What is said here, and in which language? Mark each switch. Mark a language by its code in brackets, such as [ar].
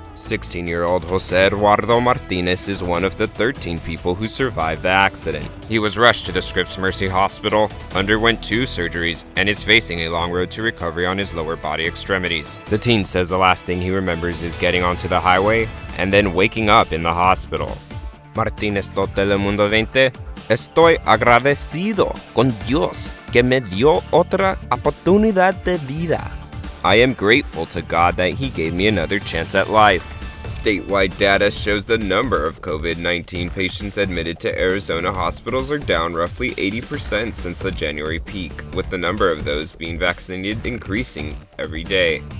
[en] 16-year-old Jose Eduardo Martinez is one of the 13 people who survived the accident. He was rushed to the Scripps Mercy Hospital, underwent 2 surgeries, and is facing a long road to recovery on his lower body extremities. The teen says the last thing he remembers is getting onto the highway and then waking up in the hospital. Martinez told Telemundo 20, [es] "Estoy agradecido con Dios que me dio otra oportunidad de vida. [en] I am grateful to God that He gave me another chance at life." Statewide data shows the number of COVID-19 patients admitted to Arizona hospitals are down roughly 80% since the January peak, with the number of those being vaccinated increasing every day.